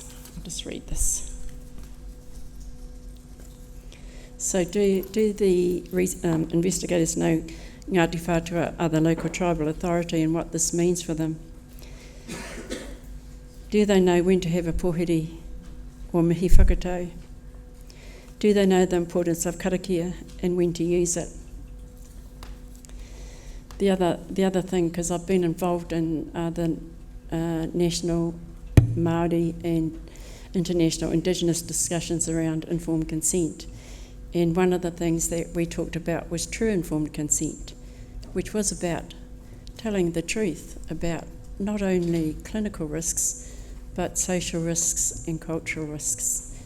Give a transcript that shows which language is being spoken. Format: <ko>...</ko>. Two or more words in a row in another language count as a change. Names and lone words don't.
<en>I'll just read this. So do the investigators know Ngāti Whātua are the local tribal authority and what this means for them? Do they know when to have a pōhiri or mihi whakatau? Do they know the importance of karakia and when to use it? The other thing, because I've been involved in the national Māori and international Indigenous discussions around informed consent, and one of the things that we talked about was true informed consent, which was about telling the truth about not only clinical risks but social risks and cultural risks.</en>